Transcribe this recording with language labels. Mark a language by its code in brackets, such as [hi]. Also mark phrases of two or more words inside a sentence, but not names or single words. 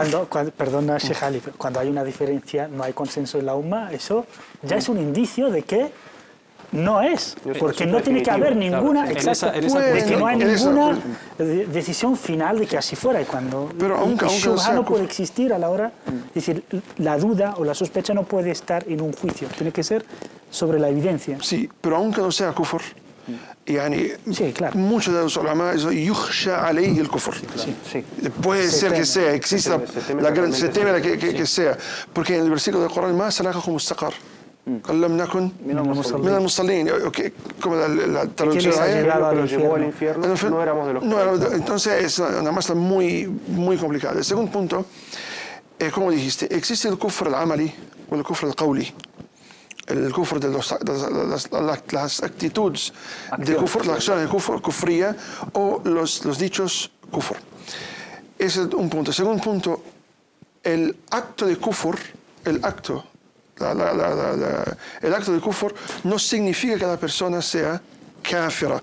[es] Perdona, Sheikh Ali, cuando hay una diferencia, no hay consenso en la umma, eso ya es un indicio de que no es, porque no tiene que haber ninguna, claro, de que no hay ninguna decisión final de que así fuera. Y cuando pero aunque shubha no puede existir a la hora, es decir, la duda o la sospecha no puede estar en un juicio, tiene que ser sobre la evidencia. Sí, pero aunque no sea kufr, يعني sí, claro. muchos de los ulama [ar] يخشى عليه الكفر. [es] Sí. Puede ser que sea, exista, se teme que sea, porque en el versículo del Corán más [ar] سلككم السقر قال لم نكن من المصلين, [es] como la traducción Lo llevó al infierno, no éramos de los que... Entonces es una masa muy complicada. El segundo punto, como dijiste, existe el [ar] الكفر العملي [es] o el [ar] الكفر القولي. [es] El kufr de las actitudes de kufr, la acción de kufría o los dichos kufr. Ese es un punto. Segundo punto, el acto de kufr, el acto de kufr no significa que la persona sea kafira.